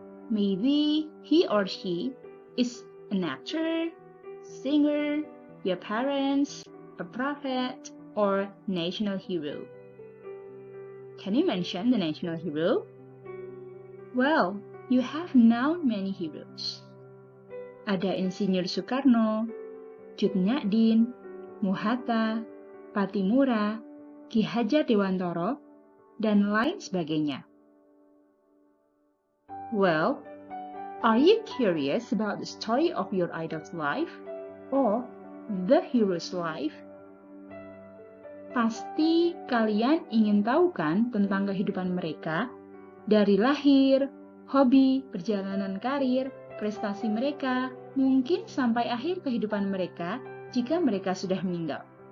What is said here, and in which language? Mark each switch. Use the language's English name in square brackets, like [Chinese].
[English] Maybe he or she is an actor, singer, your parents, a prophet, or national hero. Can you mention the national hero? Well, you have now many heroes. [Indonesian] Ada Insinyur Soekarno, Cut Nyak Dien, Muhatta, Patimura, Ki Hajar Dewantoro, dan lain sebagainya. [English] Well, are you curious about the story of your idol's life or the hero's life? [Indonesian] Pasti kalian ingin tahu kan tentang kehidupan mereka dari lahir, hobi, perjalanan karir, prestasi mereka, mungkin sampai akhir kehidupan mereka jika mereka sudah meninggal.